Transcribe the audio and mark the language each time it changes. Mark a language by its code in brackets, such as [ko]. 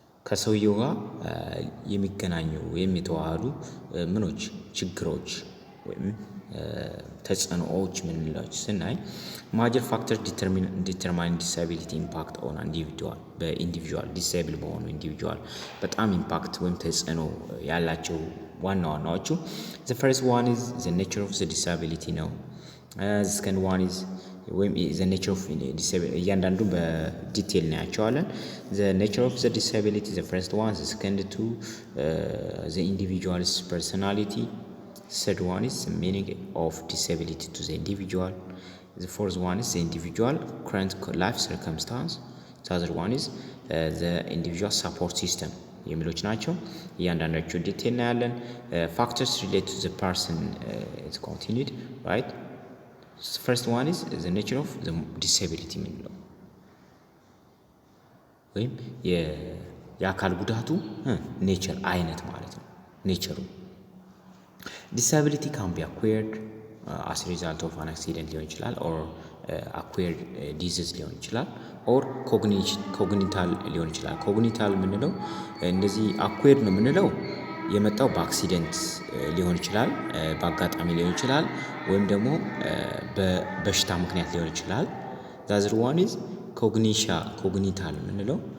[am] ከሰውየው ጋር የሚገናኙ ወይም የተዋሃዱ ምኖች ችግሮች ወይም ተጽዕኖዎች ምንላቸው ስናይ [en] ማጀር ፋክተር ዲተርማይን ዲሳቢሊቲ ኢምፓክት ኦን ኢንዲቪጁዋል [am] በኢንዲቪጁዋል ዲሳብል በሆኑ ኢንዲቪጁዋል በጣም ኢምፓክት ወይም ተጽዕኖ ያላቸው ዋና ዋናዎቹ [en] the first one is the nature of the disability [am] ነው። [en] the second one is ወይም the nature of disability [am] እያንዳንዱ በዲቴል እናያቸዋለን። [en] the nature of the disability the first one, the second two, the individual's personality. Third one is the meaning of disability to the individual. The fourth one is the individual current life circumstance. The other one is the individual support system. [am] የሚሎች ናቸው። እያንዳንዳቸው ዲቴል እናያለን። [en] factors related to the person is continued, right? First one is the nature of the disability [am] የምንለው ወይም የአካል ጉዳቱ ኔቸር አይነት ማለት ነው። ኔቸሩ [en] disability can be acquired as a result of an accident [am] ሊሆን ይችላል [en] or acquired disease [am] ሊሆን ይችላል [en] or cognital [am] ሊሆን ይችላል። cognital የምንለው እንደዚህ acquired ነው የምንለው የመጣው በአክሲደንት ሊሆን ይችላል፣ በአጋጣሚ ሊሆን ይችላል ወይም ደግሞ በበሽታ ምክንያት ሊሆን ይችላል። [en] the other one is cognital [am] የምንለው